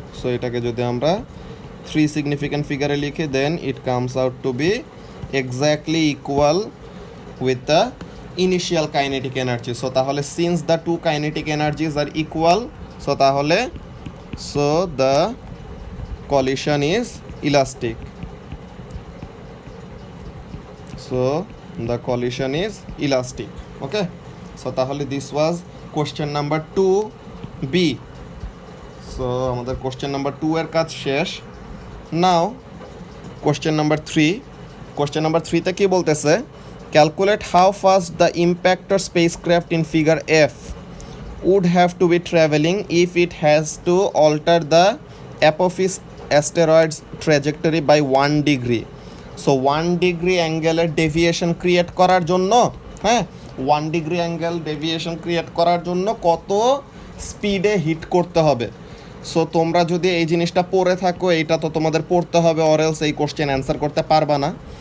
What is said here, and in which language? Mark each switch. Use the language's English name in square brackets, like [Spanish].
[Bangla] So এটাকে যদি আমরা 3 সিগনিফিক্যান্ট ফিগারে লিখি, [English] Then it comes out to be exactly equal with the initial kinetic energy. So তাহলে since the two kinetic energies are equal, so তাহলে so the collision is elastic. So the collision is elastic. Okay, so তাহলে this was question number 2B. So আমাদের question number 2 এর কাজ শেষ। Now question number 3, question number 3-তে কি বলতেছে, calculate how fast the impactor spacecraft in figure F would have to be traveling if it has to alter the Apophis asteroid's trajectory by 1 degree. [Bangla] So 1 degree অ্যাঙ্গেলের deviation create করার জন্য, হ্যাঁ, 1 degree angle deviation create করার জন্য কত স্পিডে hit করতে হবে। So তোমরা যদি এই জিনিসটা পড়ে থাকো, এইটা তো তোমাদের পড়তে হবে, [English] or else [Bangla] এই কোশ্চেন অ্যান্সার করতে পারবা না।